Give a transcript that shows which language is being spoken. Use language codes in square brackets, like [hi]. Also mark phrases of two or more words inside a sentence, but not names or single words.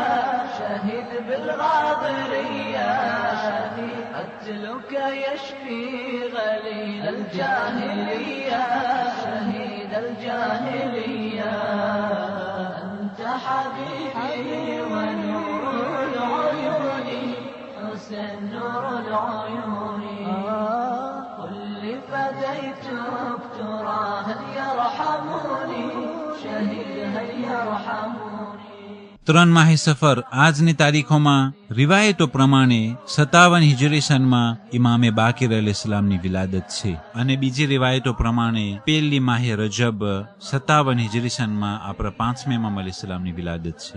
[ar] شهيد بالغاضرية قتلك يشفي غليل الجاهلية شهيد الجاهلية أنت حبيبي ونور العيون حسن نور العيون قل لي فديتك ترى هل يرحموني شهيد هل يرحموني. [gu] 3 માહે સફર આજની તારીખોમાં રિવાયતો પ્રમાણે 57 હિજરી સનમાં ઇમામે બાકિર અલૈહિસ્સલામની વિલાદત છે અને બીજી રિવાયતો પ્રમાણે 1 માહે રજબ 57 હિજરી સનમાં આપણા 5મે ઇમામ અલૈહિસ્સલામની વિલાદત છે.